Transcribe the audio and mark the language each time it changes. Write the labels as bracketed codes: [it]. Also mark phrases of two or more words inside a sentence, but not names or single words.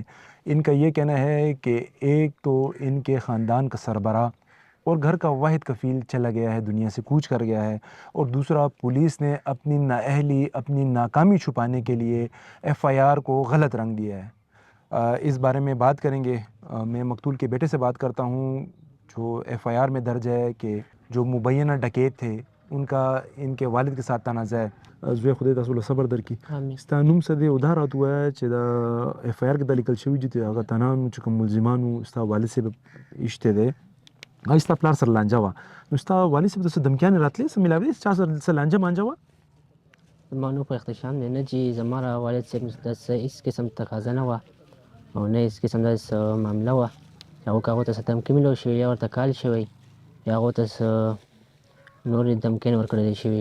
[ur] ان کا یہ کہنا ہے کہ ایک تو ان کے خاندان کا سربراہ اور گھر کا واحد کفیل چلا گیا ہے، دنیا سے کوچ کر گیا ہے، اور دوسرا پولیس نے اپنی نااہلی اپنی ناکامی چھپانے کے لیے FIR کو غلط رنگ دیا ہے. اس بارے میں بات کریں گے. میں مقتول کے بیٹے سے بات کرتا ہوں جو FIR میں درج ہے کہ جو مبینہ ڈکیت تھے ان کا ان کے والد کے ساتھ تنازع ہے. [ps] زوی خدای تاسو له صبر درکړي. ستا نوم څه دی او دا راته ووایه چې دا FIR کې دا لیکل شوي چې هغه تنان چې کوم ملزمانو ستا والد صاحب ایشتی دی هغه ستا پلار سره لانجه وه، نو ستا والد صاحب ته څه دمکیانې راتلې څه میلاوې چا سره څه لانجه مانجه وه؟ زما نو په اختشام دی نه چې زما را والد صاحب د هېڅ قسم تقاضا نه وه او نه هېڅ قسم داسې معامله وه چې هغو ته څه دمکي میلاو شوې یا ورته کال شوی یا هغو ته څه نورې دمکیانې ورکړلی شوي.